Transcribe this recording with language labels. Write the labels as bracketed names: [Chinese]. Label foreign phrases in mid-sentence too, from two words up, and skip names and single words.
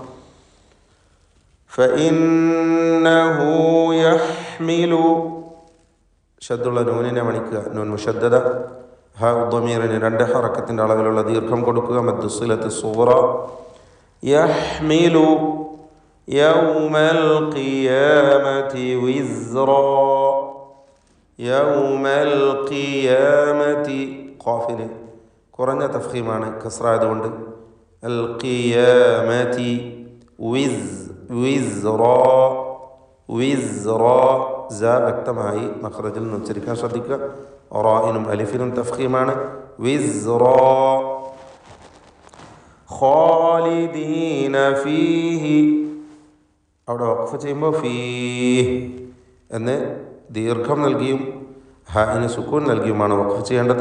[Arabic] فإنه يحمل, [Malayalam] ഷദ്ദുള്ള നൂനിനെ മണിക്കുക. [Arabic] نون مشددة. [Malayalam] ഹാ ഉദ്ദമീറിന് 2 ഹറക്കത്തിൻ്റെ അളവിലുള്ള ദീർഘം കൊടുക്കുക. [Arabic] مد الصلة صغرى يحمل, يوم القيامة وزرا يوم القيامة [Malayalam] ഖാഫിന് കുറഞ്ഞ തഫ്ഖീമാണ് കസ്റ ആയതുകൊണ്ട് [Arabic] القيامة وزرا [Malayalam] വ്യക്തമായി മഖ്റജിൽ നിന്ന് ഉച്ചരിക്കാൻ ശ്രദ്ധിക്കുക. റായിനും അലിഫിനും തഫ്ഖീമാണ്. [Arabic] وزرا خالدين فيه [Malayalam] അവിടെ വഖഫ് ചെയ്യുമ്പോൾ ഫീഹ് എന്ന് ദീർഘം നൽകിയും ഹാഇന് സുക്കൂൻ നൽകിയുമാണ് വഖഫ് ചെയ്യേണ്ടത്.